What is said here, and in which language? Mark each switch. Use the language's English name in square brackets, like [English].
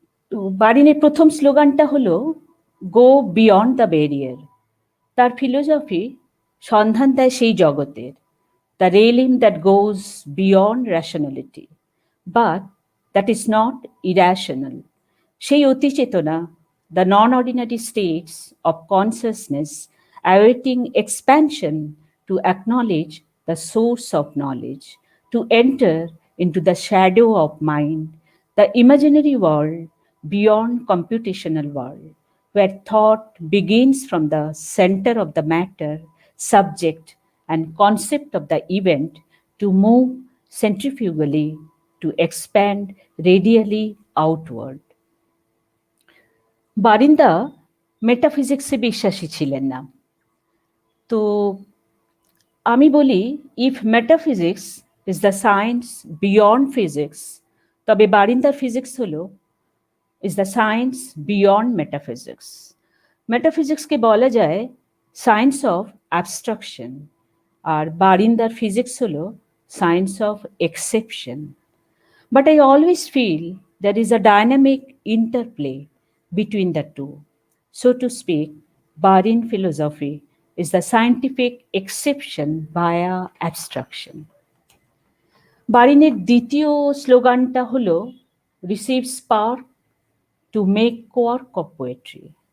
[Bangla] তো বারিনের প্রথম স্লোগানটা হলো [English] Go beyond the barrier. [Bangla] তার ফিলোসফি সন্ধান দেয় সেই জগতের, [English] The realm that goes beyond rationality but that is not irrational. [Bangla] সেই অতিচেতনা, [English] the non-ordinary states of consciousness awaiting expansion to acknowledge the source of knowledge, to enter into the shadow of mind, the imaginary world beyond computational world, where thought begins from the center of the matter, subject, and concept of the event to move centrifugally, to expand radially outward. [Bangla] বারিন্দা মেটাফিজিক্সে বিশ্বাসী ছিলেন না। তো আমি বলি, [English] if metaphysics is the science beyond physics, [Bangla] তবে বারিন্দার physics হলো [English] Is the science beyond metaphysics. [Bangla] মেটাফিজিক্সকে বলা যায় [English] science of abstraction, [Bangla] আর বারিন্দার physics হলো [English] Science of exception. But I always feel there is a dynamic interplay between the two. So to speak, Barin philosophy is the scientific exception via abstraction. [Bangla] বারিনের দ্বিতীয় স্লোগানটা হলো [English] receive spark to make quark of poetry.